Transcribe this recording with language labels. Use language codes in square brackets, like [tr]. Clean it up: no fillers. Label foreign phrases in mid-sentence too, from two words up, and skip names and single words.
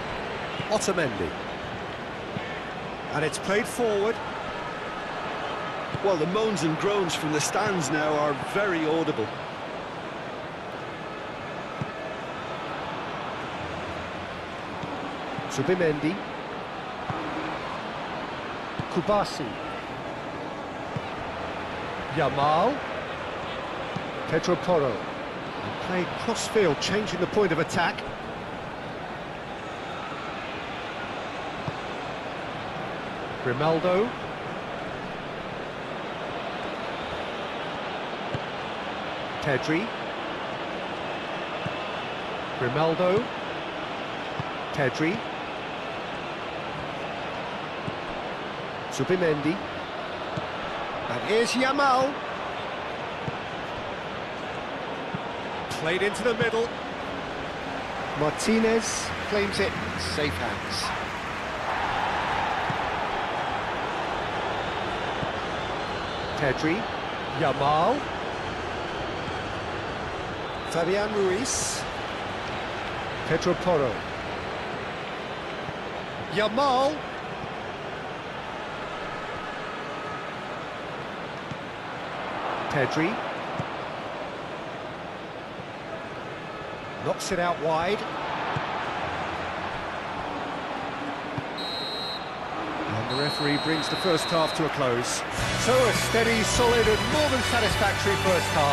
[en] Otamendi. And it's played forward. Well, the moans and groans from the stands now are very audible. Subimendi. Kubasi. Yamal. Pedro Porro. Played cross-field, changing the point of attack. Grimaldo. Pedri. Grimaldo. Pedri. Subimendi. And here's Yamal. Played into the middle. Martinez claims it. Safe hands. Pedri. Yamal. Fabian Ruiz. Pedro Porro. Yamal. Pedri. Knocks it out wide. And the referee brings the first half to a close. So a steady, solid and more than satisfactory first half.